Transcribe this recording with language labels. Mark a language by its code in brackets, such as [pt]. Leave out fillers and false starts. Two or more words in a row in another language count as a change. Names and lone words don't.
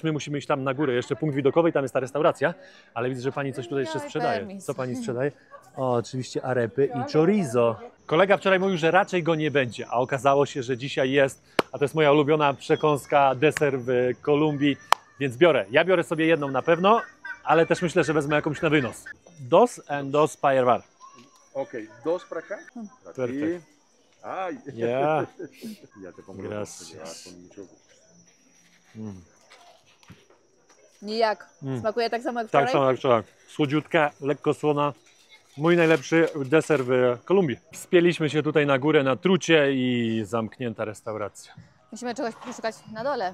[pl] My musimy iść tam na górę, jeszcze punkt widokowy, tam jest ta restauracja. Ale widzę, że pani coś tutaj jeszcze sprzedaje. [es] permis. [pl] Co pani sprzedaje? O, oczywiście arepy i chorizo. Kolega wczoraj mówił, że raczej go nie będzie, a okazało się, że dzisiaj jest. A to jest moja ulubiona przekąska, deser w Kolumbii, więc biorę. Ja biorę sobie jedną na pewno, ale też myślę, że wezmę jakąś na wynos. [es] Dos and dos para llevar. Ok, dos para acá. Aquí. Perfecto. Ay, [en] Yeah. [es] ya te pongo los Gracias. dos, ya, con mucho gusto. [pl] Nijak. Smakuje tak samo jak Tak wczoraj? samo jak wczoraj. Słodziutka, lekko słona. Mój najlepszy deser w Kolumbii. Wspięliśmy się tutaj na górę na trucie i zamknięta restauracja. Musimy czegoś poszukać na dole.